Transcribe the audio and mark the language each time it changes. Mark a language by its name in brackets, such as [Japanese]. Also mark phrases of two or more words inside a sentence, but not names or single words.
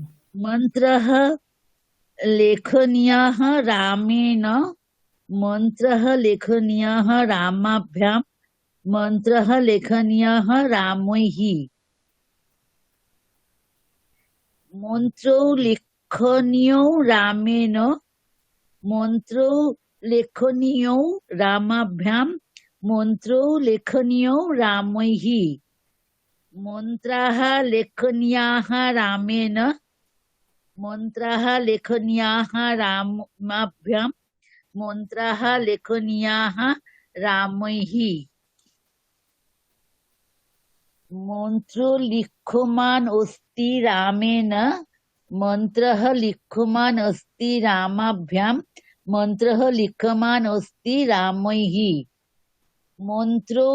[Sanskrit] মন্ত্রः লেখনীয়ः রামেণ মন্ত্রः লেখনীয়ः রামাভ্যাং মন্ত্রः লেখনীয়ः রামৈঃ মন্ত্র লেখনীয় রামেণ মন্ত্র লেখনীয় রামাভ্যাং মন্ত্র লেখনীয় রামৈঃ মন্ত্রাः লেখনীয়াः রামেণ মন্ত্রাः লেখনীয়াः রামাভ্যাং মন্ত্রাः লেখনীয়াः রামৈঃ মন্ত্র লিখ্যমান অস্তি রামেণ মন্ত্রः লিখ্যমান অস্তি রামাভ্যাং মন্ত্রः লিখ্যমান অস্তি রামৈঃ মন্ত্র